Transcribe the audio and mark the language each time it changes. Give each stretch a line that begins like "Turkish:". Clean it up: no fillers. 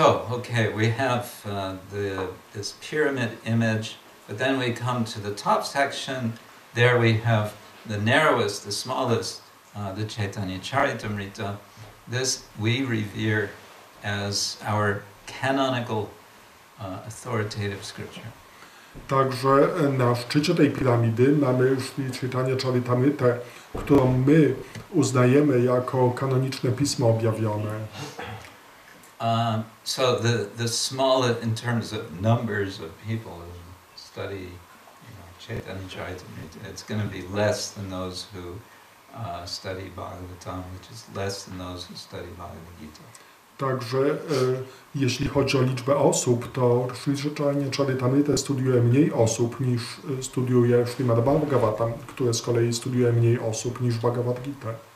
English: Okay, we have this pyramid image, but then we come to the top section. There we have the narrowest, the smallest, the Chaitanya Charitamrita. This we revere as our canonical, authoritative scripture.
Polish: Także na szczycie tej piramidy mamy Sri Chaitanya Charitamritę, którą my uznajemy jako kanoniczne pismo objawione.
English: So the small, in terms of numbers of people who study, Chaitanya Charitamrita, it's going to be less than those who study Bhagavatam, which is less than those who study Bhagavad Gita.
Polish: Także jeśli chodzi o liczbę osób, to Sri Chaitanya Charitamritę studiuje mniej osób niż studiuje Śrimad Bhagavatam, które z kolei studiuje mniej osób niż Bhagavad Gita.